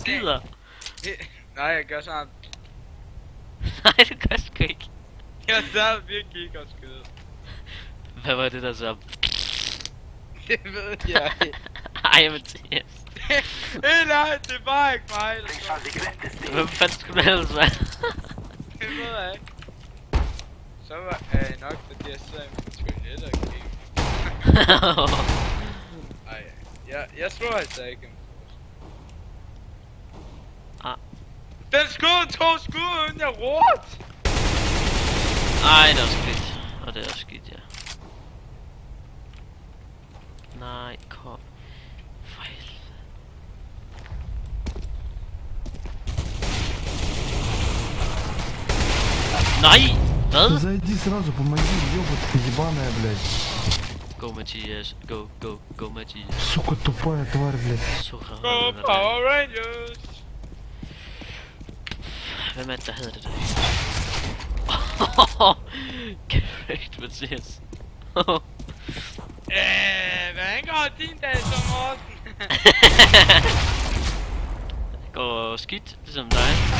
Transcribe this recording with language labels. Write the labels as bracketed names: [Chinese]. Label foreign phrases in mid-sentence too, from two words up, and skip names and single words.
[Danish] skider? Nej, jeg gør sådan. Nej, det gør sgu ikke. Jeg sad virkelig ikke og skyde. Hvad var det der så? Det ved jeg ikke. Ej, Mathias. Nej, det var ikke mig. [English] They shall regret this day. [Danish] Hvem fanden skulle det ellers være? Det ved jeg ikke. Så var jeg nok, fordi jeg sidder i min toilet og gik. Ej, jeg tror altså ikke. Ah. Den skød 2 skud, inden jeg rådte. Ej, det er også skidt. Og det er også skidt, ja. Nej, kom. For helvede. Nej! Hvad? [Russian] Зайди сразу, помоги, ёбаная ебаная, блядь. [English] Go, Mathias. Go, Mathias. [Russian] Сука, тупая тварь, блядь. [Danish] Sukker. [English] Go Power Rangers. [Danish] Hvem er det, der hedder det der? [English] Correct, Mathias. [Danish] Hvordan går din dag som Morten? Det går skidt, ligesom dig.